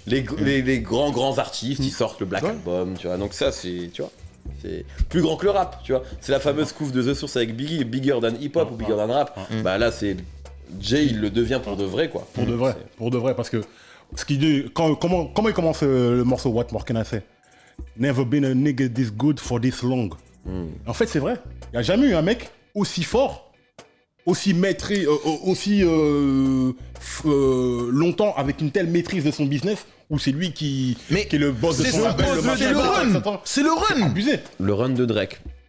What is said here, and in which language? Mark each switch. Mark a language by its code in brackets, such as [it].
[fr] Les grands artistes, ils sortent le Black Album, tu vois. Donc ça, c'est, tu vois, c'est plus grand que le rap, tu vois. C'est la fameuse couve de The Source avec Biggie, Bigger than Hip Hop ou Bigger than Rap. Bah là, c'est Jay, il le devient pour de vrai, quoi. Pour de vrai, parce que ce qu'il dit, comment il commence le morceau What More Can I Say? [en] Never been a nigga this good for this long. [fr] En fait, c'est vrai. Il n'y a jamais eu un mec aussi fort, aussi maîtrisé, aussi longtemps avec une telle maîtrise de son business, où c'est lui qui est le boss de son label, C'est le run. C'est le run. Abusé. Le run de Drake.